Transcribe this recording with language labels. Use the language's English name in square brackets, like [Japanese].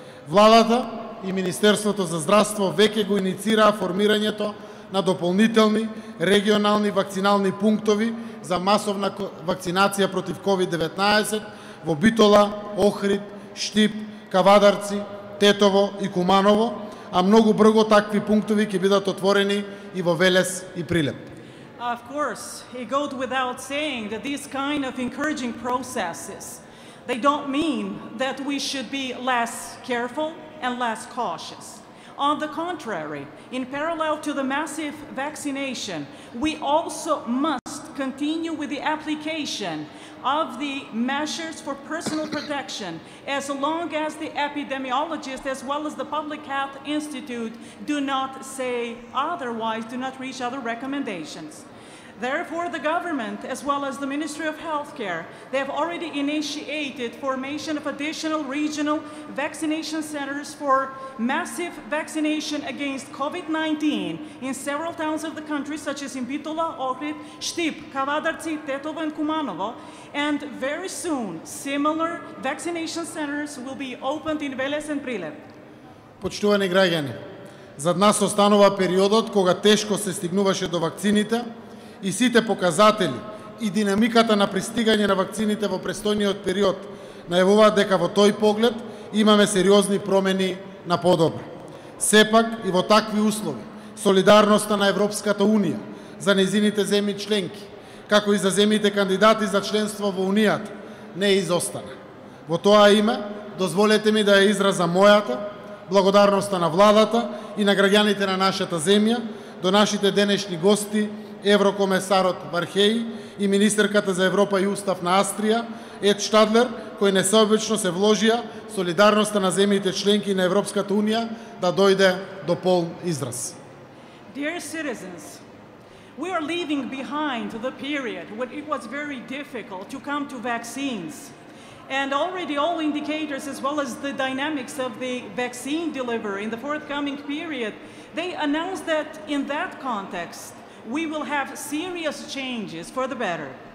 [Macedonian] Владата и Министерството за здравство веќе го иницираа формирањето на дополнителни регионални вакцинални пунктови за масовна вакцинација против COVID-19 во Битола, Охрид, Штип, Кавадарци, Тетово и Куманово, а многу брзо такви пунктови ќе бидат отворени и во Велес и Прилеп. [English] Of course, it goes without saying that these kind of encouraging processes, they don't mean that we should be less careful and less cautious. On the contrary, in parallel to the massive vaccination, we also must continue with the application of the measures for personal protection as long as the epidemiologists as well as the Public Health Institute do not say otherwise, do not reach other recommendations. Therefore, the government, as well as the Ministry of Healthcare, they have already initiated formation of additional regional vaccination centers for massive vaccination against COVID-19 in several towns of the country, such as in Bitola, Ohrid, Štip, Kavadarci, Tetovo, and Kumanovo. And very soon, similar vaccination centers will be opened in Veles and Prilep. [Macedonian] Почитувани граѓани, зад нас останува периодот кога тешко се стигнуваше до вакцините, и сите показатели и динамиката на пристигање на вакцините во престојниот период најавуваат дека во тој поглед имаме сериозни промени на подобро. Сепак и во такви услови, солидарноста на Европската Унија за нејзините земји членки, како и за земјите кандидати за членство во Унијата, не изостана. Во тоа име, дозволете ми да ја изразам мојата благодарноста на владата и на граѓаните на нашата земја, до нашите денешни гости, еврокомесарот Вархеји и министерката за Европа и Устав на Австрија, Edstadler, кои несеобично се вложија солидарноста на земјите членки на Европската Унија да дојде до полн израз. [English] Dear citizens, we are leaving behind the period when it was very difficult to come to vaccines. And already all indicators, as well as the dynamics of the vaccine delivery in the forthcoming period, they announced that in that context, we will have serious changes for the better.